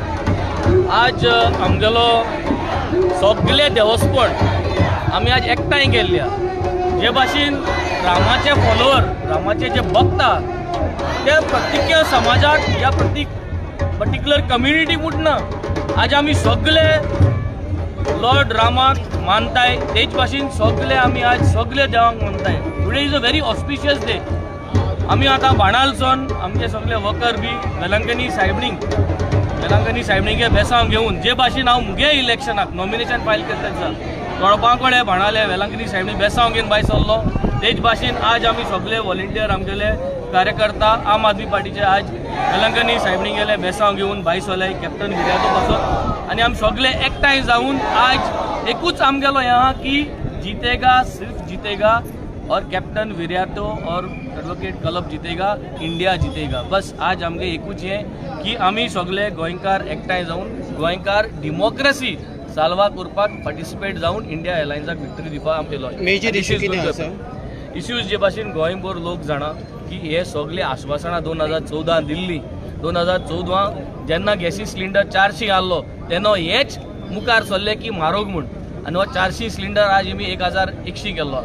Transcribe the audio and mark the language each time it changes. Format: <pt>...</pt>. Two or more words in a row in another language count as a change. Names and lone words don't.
<kok>आज आमगेलो सगळे देवस्थान आमी आज एकठांय केल्ल्या जे भाशेन रामाचे फॉलोवर रामाचे जे भक्त ते प्रत्येक समाजात या</kok> <en>particular community</en> <kok>म्हणना आज आमी सगळे लॉर्ड रामाक मानताय तेच भाशेन सगळे आमी आज सगळे देवाक मानताय.</kok> <en>Today is a very auspicious day.</en> <kok>आमी आतां बाणालसून आमचे सगळे वर्कर बी वेलंकनी सायबणींगे बेसांव घेवन जे भाशेन हांव मुगे इलेक्शनाक नॉमिनेशन फायल करता दिसा तोडपाकोडे बाणाले वेलंकनी सायबणी बेसांव घेवन भायर सरलो तेच भाशेन आज आमी सगळे व्हॉलेंटियर आमगेले कार्यकर्ता आम आदमी पार्टीचे आज वेलंकनी सायबणींगेले बेसांव घेवन भायर सरले कॅप्टन विराटो पासून आनी आमी सगळे एकठांय जावन आज एकूच आमगेलो हें आहा की</kok> <hi>जीतेगा सिर्फ जीतेगा और कैप्टन विराटो और एडवोकेट क्लब जीतेगा इंडिया जीतेगा.</hi> <kok>बस आज आमगे एकूच हें की आमी सगळे गोंयकार एकठांय जावन गोंयकार डेमोक्रेसी साल्वा करपाक पार्टिसिपेट जावन इंडिया एलायन्साक विक्टरी दिवपाक आमी येयलो.</kok> <en>major issue</en> <kok>कितें आसा? इश्यूज जे भाशेन गोंयभर लोक जाणा की हे सगळे आश्वासनां 2014 दिल्ली 2014 जेन्ना गॅसी सिलिंडर 400 आहलो तेन्ना हेच मुखार सरले की म्हारग म्हूण आनी हो 400 सिलिंडर आज आमी 1100 केल्लो.</kok>